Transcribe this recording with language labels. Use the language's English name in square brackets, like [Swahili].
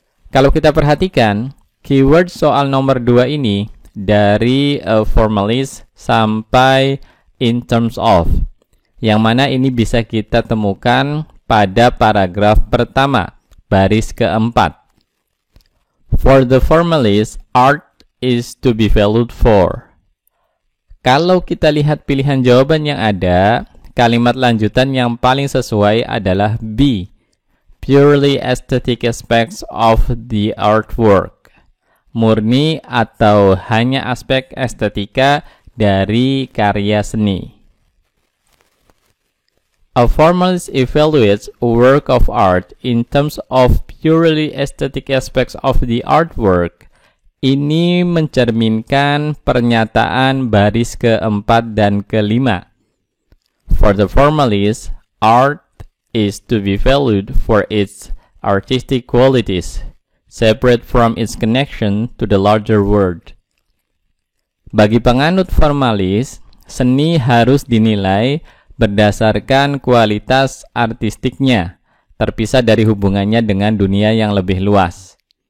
[Indonesian] Kalau kita perhatikan, keyword soal nomor 2 ini dari formalist sampai in terms of, yang mana ini bisa kita temukan pada paragraf pertama, baris keempat. [English] For the formalist, art is to be valued for. [Indonesian] Kalau kita lihat pilihan jawaban yang ada, kalimat lanjutan yang paling sesuai adalah B. [English] Purely aesthetic aspects of the artwork. [Indonesian] Murni atau hanya aspek estetika dari karya seni. [English] A formalist evaluates a work of art in terms of purely aesthetic aspects of the artwork. [Indonesian] Ini mencerminkan pernyataan baris keempat dan kelima. [English] For the formalist, art is to be valued for its artistic qualities, separate from its connection to the larger world. [Indonesian] Bagi penganut formalis, seni harus dinilai berdasarkan kualitas artistiknya, terpisah dari hubungannya dengan dunia yang lebih luas.